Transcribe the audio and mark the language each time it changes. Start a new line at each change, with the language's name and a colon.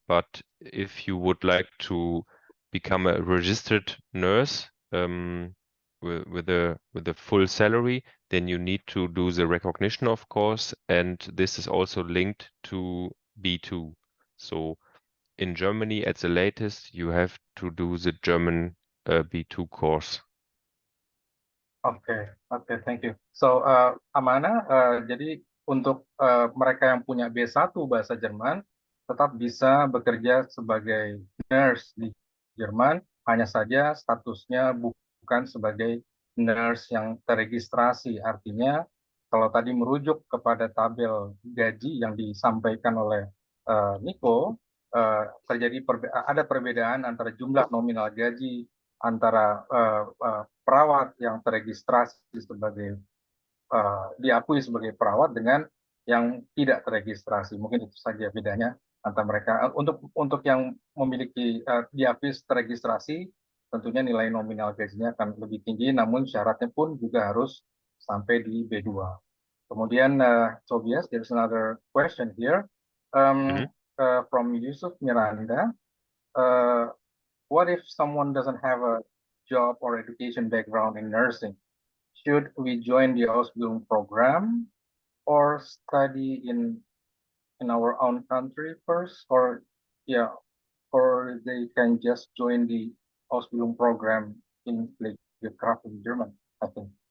English: But if you would like to become a registered nurse with a full salary, then you need to do the recognition, of course, and this is also linked to B2. So in Germany, at the latest, you have to do the German B2 course. Oke, thank you.
Indonesian: So, Amana, jadi untuk mereka yang punya B1 bahasa Jerman, tetap bisa bekerja sebagai nurse di Jerman, hanya saja statusnya bukan sebagai nurse yang teregistrasi. Artinya kalau tadi merujuk kepada tabel gaji yang disampaikan oleh Nico, ada perbedaan antara jumlah nominal gaji antara perawat yang teregistrasi sebagai diakui sebagai perawat dengan yang tidak teregistrasi. Mungkin itu saja bedanya antara mereka. Untuk yang memiliki diakui teregistrasi, tentunya nilai nominal gajinya akan lebih tinggi, namun syaratnya pun juga harus sampai di B2. Kemudian,
English: Tobias, there's another question here from Yusuf Miranda. What if someone doesn't have a job or education background in nursing? Should we join the Ausbildung program or study in our own country first, or they can just join the Ausbildung program in
Indonesian: Bekerja
English: in German, I think.